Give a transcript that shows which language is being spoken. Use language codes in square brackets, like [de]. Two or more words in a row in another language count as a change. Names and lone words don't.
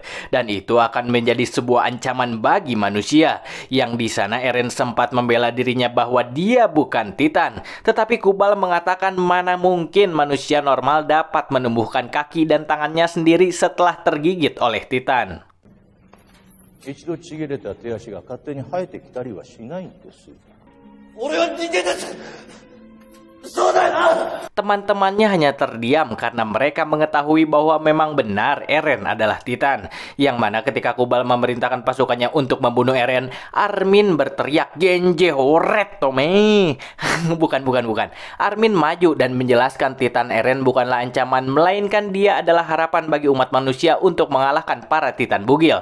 [id] Dan itu akan menjadi sebuah ancaman bagi manusia. Yang di sana Eren sempat membela dirinya bahwa dia bukan Titan. Tetapi Kubal mengatakan mana mungkin manusia normal dapat menumbuhkan kaki dan tangannya sendiri setelah tergigit oleh Titan. [ja] 一度ちぎれた手足が勝手に生えてきたりはしないんです。俺は人間です。そうだよな。 [id] Teman-temannya hanya terdiam karena mereka mengetahui bahwa memang benar Eren adalah Titan. Yang mana ketika Kubal memerintahkan pasukannya untuk membunuh Eren, Armin berteriak Genji Horet Tome. Bukan. Armin maju dan menjelaskan Titan Eren bukanlah ancaman, melainkan dia adalah harapan bagi umat manusia untuk mengalahkan para Titan bugil.